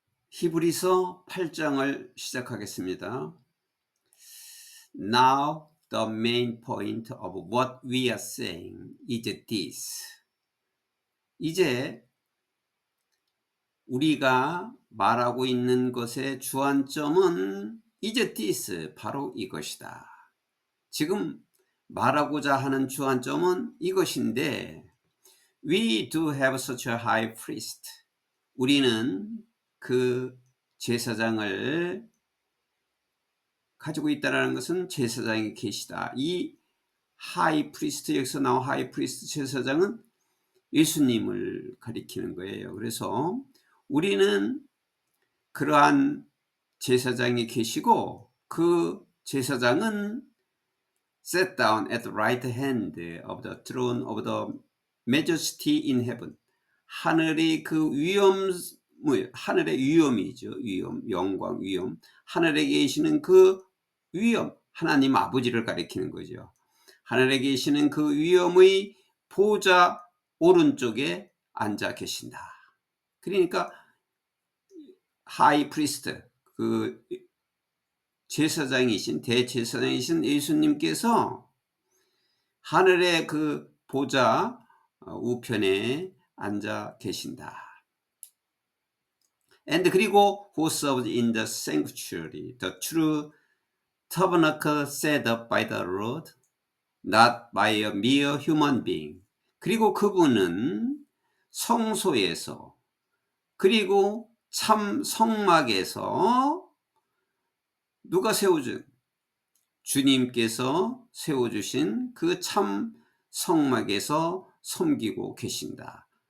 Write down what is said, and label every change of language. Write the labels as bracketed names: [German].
[Korean] 히브리서 8장을 시작하겠습니다. [English] Now the main point of what we are saying is this. [Korean] 이제 우리가 말하고 있는 것의 주안점은 [English] is this, [Korean] 바로 이것이다. 지금 말하고자 하는 주안점은 이것인데, [English] We do have such a high priest. [Korean] 우리는 그 제사장을 가지고 있다는 것은 제사장이 계시다. 이 하이 프리스트, 여기서 나온 하이 프리스트 제사장은 예수님을 가리키는 거예요. 그래서 우리는 그러한 제사장이 계시고, 그 제사장은 [English] sat down at the right hand of the throne of the majesty in heaven. [Korean] 하늘의 그 하늘의 위엄이죠. 위엄, 영광, 위엄. 하늘에 계시는 그 위엄, 하나님 아버지를 가리키는 거죠. 하늘에 계시는 그 위엄의 보좌 오른쪽에 앉아 계신다. 그러니까 하이 프리스트, 그 제사장이신, 대제사장이신 예수님께서 하늘의 그 보좌 우편에 앉아 계신다. [English] And [Korean] 그리고 [English] who served in the sanctuary, the true tabernacle set up by the Lord, not by a mere human being. [Korean] 그리고 그분은 성소에서, 그리고 참 성막에서 누가 세워준? 주님께서 세워주신 그 참 성막에서 섬기고 계신다.